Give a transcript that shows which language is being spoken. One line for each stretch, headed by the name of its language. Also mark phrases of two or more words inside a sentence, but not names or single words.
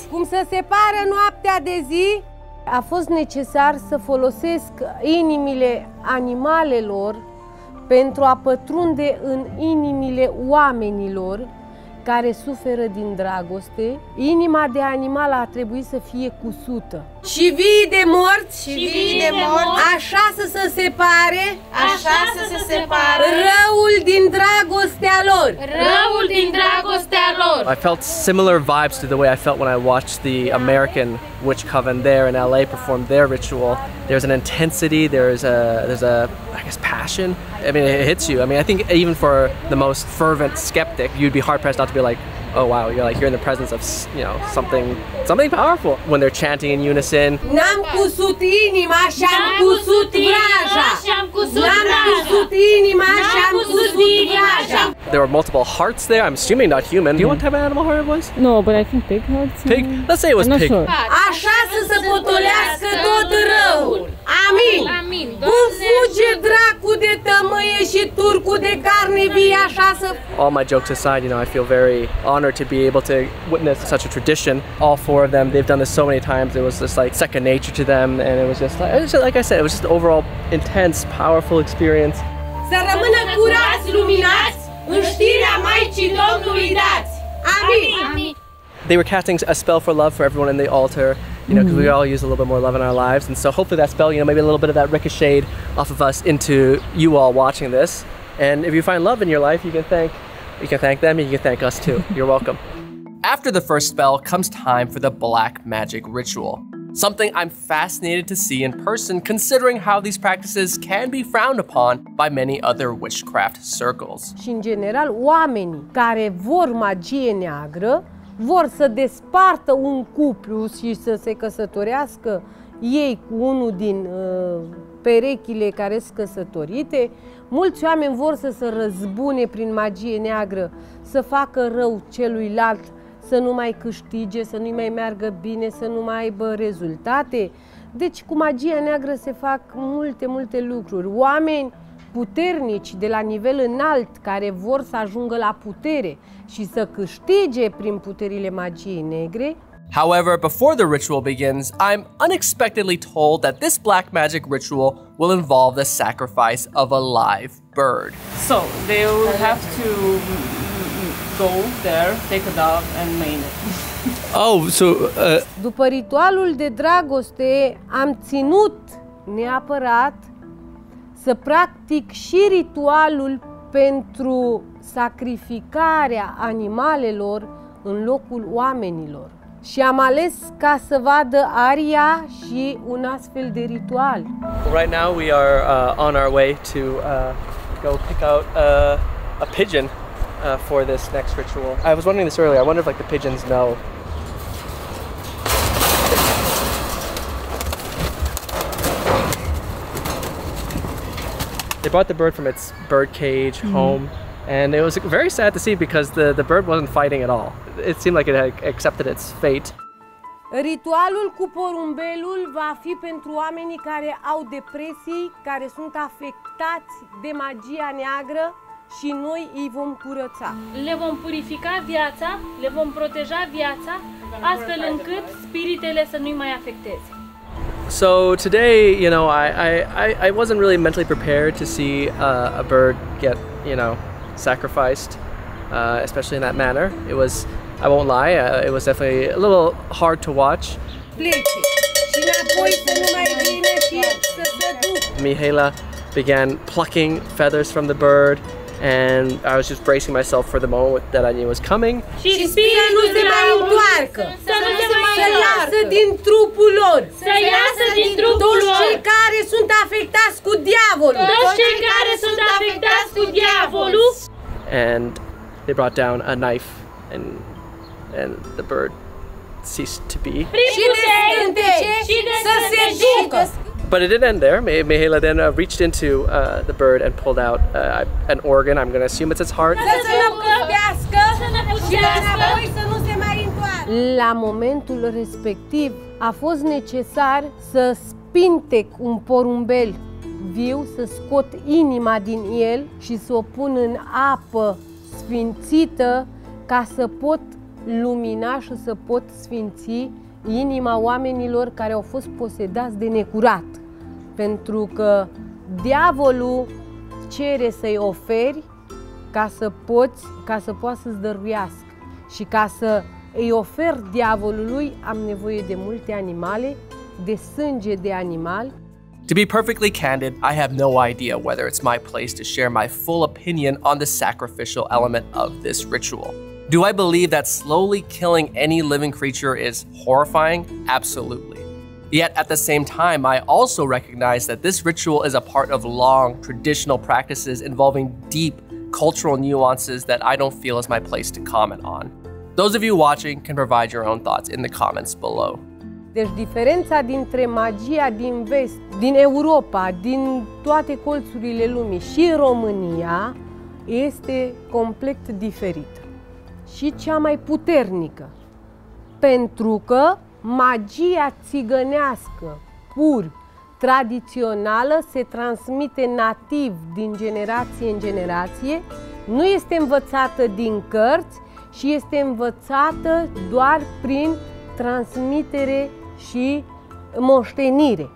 Romanian: Cum se separă noaptea de zi, a fost necesar să folosesc inimile animalelor pentru a pătrunde în inimile oamenilor care suferă din dragoste. Inima de animal a trebuit să fie cusută. Și vii de morți, așa să se separe, răul din dragostea lor.
English: I felt similar vibes to the way I felt when I watched the American witch coven there in LA perform their ritual. There's an intensity, there's a I guess passion. I mean, it hits you. I mean, I think even for the most fervent skeptic, you'd be hard pressed not to be like, oh wow, you're in the presence of, you know, something powerful when they're chanting in unison.
Romanian: N-am cusut inima și-am cusut vraja. N-am cusut inima și-am cusut vraja.
English: There were multiple hearts there. I'm assuming not human. Do you know what type of animal heart it was? No, but I think pig hearts. Pig? Let's say it was I'm not pig. sure.
Romanian: Așa să se potolească tot răul. Amin. Cum fuge dracu de tămâie și turcu de carne vie, așa să...
English: All my jokes aside, you know, I feel very honored to be able to witness such a tradition. All four of them, they've done this so many times. It was just like second nature to them, and it was just like I said, it was just an overall intense, powerful experience.
Romanian: Să rămână curați, luminați, în știrea Maicii Domnului dați. Amin.
English: They were casting a spell for love for everyone in the altar, you know, because we all use a little bit more love in our lives, and so hopefully that spell, you know, maybe a little bit of that ricocheted off of us into you all watching this. And if you find love in your life, you can thank them, and you can thank us too. You're welcome. After the first spell comes time for the black magic ritual. Something I'm fascinated to see in person, considering how these practices can be frowned upon by many other witchcraft circles.
Romanian: Și în general, oamenii care vor magie neagră vor să despartă un cuplu și să se căsătorească ei cu unul din perechile care sunt căsătorite. Mulți oameni vor să se răzbune prin magie neagră, să facă rău celuilalt, să nu mai câștige, să nu-i mai meargă bine, să nu mai aibă rezultate. Deci cu magia neagră se fac multe lucruri. Oameni puternici de la nivel înalt care vor să ajungă la putere și să câștige prin puterile magiei negre.
English: However, before the ritual begins, I'm unexpectedly told that this black magic ritual will involve the sacrifice of a live bird. So, they will have to go there, take a dog and maim it. Oh, so...
Romanian: După ritualul de dragoste am ținut neapărat să practic și ritualul pentru sacrificarea animalelor în locul oamenilor. Și am ales ca să vadă Aria și un astfel de ritual.
English: Right now we are on our way to go pick out a pigeon for this next ritual. I was wondering this earlier. I wonder if like the pigeons know. They brought the bird from its bird cage home, and it was very sad to see because the bird wasn't fighting at all. It seemed like it had accepted its fate.
Romanian: Ritualul cu porumbelul va fi pentru oamenii care au depresii, care sunt afectați de magia neagră și noi îi vom curăța. Le vom purifica viața, le vom proteja viața, astfel încât spiritele să nu-i mai afecteze.
English: So today, you know, I wasn't really mentally prepared to see a bird get, you know, sacrificed, especially in that manner. It was, I won't lie, it was definitely a little hard to watch. Mihaiela began plucking feathers from the bird, and I was just bracing myself for the moment that I knew was coming.
Romanian: Și spiritul nu se mai întoarcă, să iasă din trupul lor, să iasă din trupul lor. Toți cei care sunt afectați cu diavolul. Toți cei care sunt afectați cu diavolul.
English: And they brought down a knife, and the bird ceased to be.
Romanian: Și să se ducă.
English: But it didn't end there. Mihaiela then reached into the bird and pulled out an organ. I'm going to assume it's its heart.
Romanian: La momentul respectiv a fost necesar să spintec un porumbel viu, să scot inima din el și să o pun în apă sfințită ca să pot lumina și să pot sfinți inima oamenilor care au fost posedați de necurat. Pentru că diavolul cere să-i oferi ca să poată să-ți dăruiască. Și ca să îi ofer diavolului am nevoie de multe animale, de sânge de animal.
English: To be perfectly candid, I have no idea whether it's my place to share my full opinion on the sacrificial element of this ritual. Do I believe that slowly killing any living creature is horrifying? Absolutely. Yet at the same time, I also recognize that this ritual is a part of long, traditional practices involving deep cultural nuances that I don't feel is my place to comment on. Those of you watching can provide your own thoughts in the comments below.
Romanian: Deci diferența dintre magia din vest, din Europa, din toate colțurile lumii și România este complet diferită și cea mai puternică. Pentru că magia țigănească, pur, tradițională, se transmite nativ din generație în generație, nu este învățată din cărți și este învățată doar prin transmitere și moștenire.